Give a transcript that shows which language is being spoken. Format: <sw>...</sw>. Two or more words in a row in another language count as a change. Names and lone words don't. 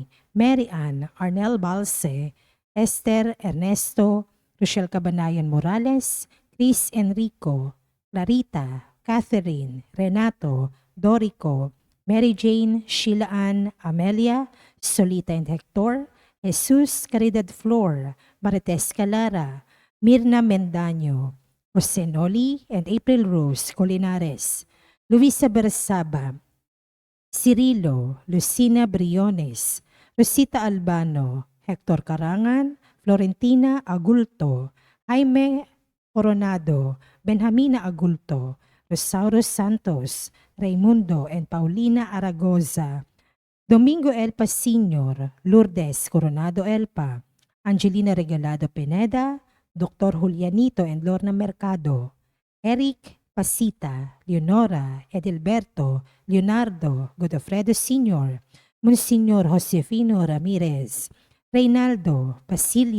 <en>Mary Ann, Arnel Balse, Esther Ernesto, Rochelle Cabanayan Morales, Chris Enrico, Clarita, Catherine, Renato, Dorico, Mary Jane, Sheila Ann, Amelia, Solita and Hector, Jesus Caridad Flor, Marites Calara, Mirna Mendaño, Jose Noli and April Rose Colinares, Luisa Bersaba, Cirilo, Lucina Briones, Rosita Albano, Hector Carangan, Florentina Agulto, Jaime Coronado, Benjamina Agulto, Rosauro Santos, Raimundo and Paulina Aragoza, Domingo Elpa Sr., Lourdes Coronado Elpa, Angelina Regalado Pineda, Dr. Julianito and Lorna Mercado, Eric Pasita, Leonora, Edilberto, Leonardo, Godofredo Sr., Monsignor Josefino Ramirez, Reynaldo, Basilia</en>